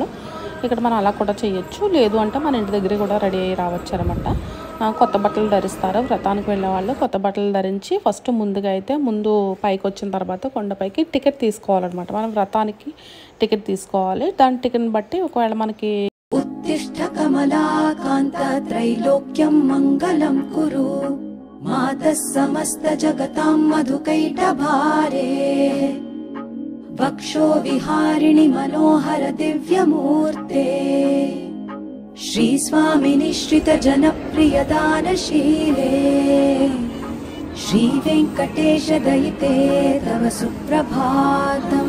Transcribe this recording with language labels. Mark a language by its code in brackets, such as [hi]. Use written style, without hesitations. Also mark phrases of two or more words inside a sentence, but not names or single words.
[te] ఇక్కడ మనం అలా కూడా చేయొచ్చు, లేదు అంటే మన ఇంటి దగ్గర కూడా రెడీ అయ్యి రావచ్చు అనమాట. కొత్త బట్టలు ధరిస్తారు వ్రతానికి వెళ్ళే వాళ్ళు. కొత్త బట్టలు ధరించి ఫస్ట్ ముందు పైకి వచ్చిన తర్వాత కొండపైకి టికెట్ తీసుకోవాలన్నమాట. మనం వ్రతానికి టికెట్ తీసుకోవాలి. దాని టికెట్ని బట్టి ఒకవేళ మనకి [sa] उत्तिष्ठ कमलाकान्त त्रैलोक्यं मङ्गलं कुरु. मातः समस्त जगतां मधुकैटभारे वक्षो विहारिणि मनोहर दिव्यमूर्ते. श्रीस्वामिनि श्रित जनप्रिय दानशीले श्रीवेङ्कटेश दयिते तव सुप्रभातम्.